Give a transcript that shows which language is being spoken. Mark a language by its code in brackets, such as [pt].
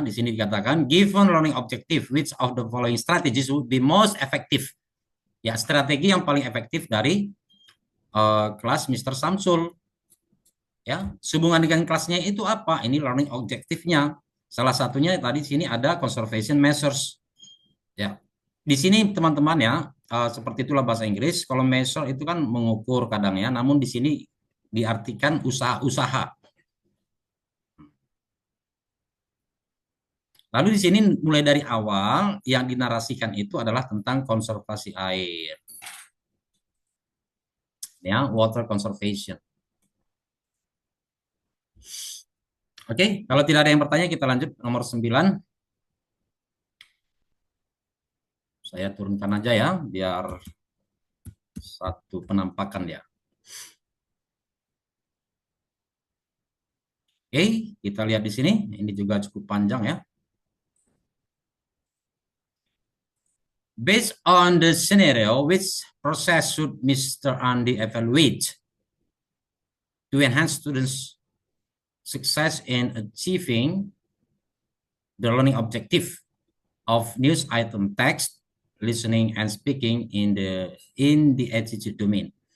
[id] Di sini dikatakan, [en] given learning objective, which of the following strategies would be most effective? [id] Ya, strategi yang paling efektif dari kelas Mr. Samsul. Ya, sehubungan dengan kelasnya itu apa? Ini learning objektifnya. Salah satunya tadi di sini ada conservation measures. Ya, di sini teman-teman ya, seperti itulah bahasa Inggris. Kalau measure itu kan mengukur kadang ya, namun di sini diartikan usaha-usaha. Lalu di sini mulai dari awal yang dinarasikan itu adalah tentang konservasi air. [en] Ya, water conservation. [id] Oke, kalau tidak ada yang bertanya kita lanjut nomor 9. Saya turunkan aja ya biar satu penampakan ya. Oke, kita lihat di sini. Ini juga cukup panjang ya. [en] Based on the scenario, which process should Mr. Andy evaluate to enhance students' success in achieving the learning objective of news item text, listening, and speaking in the attitude domain?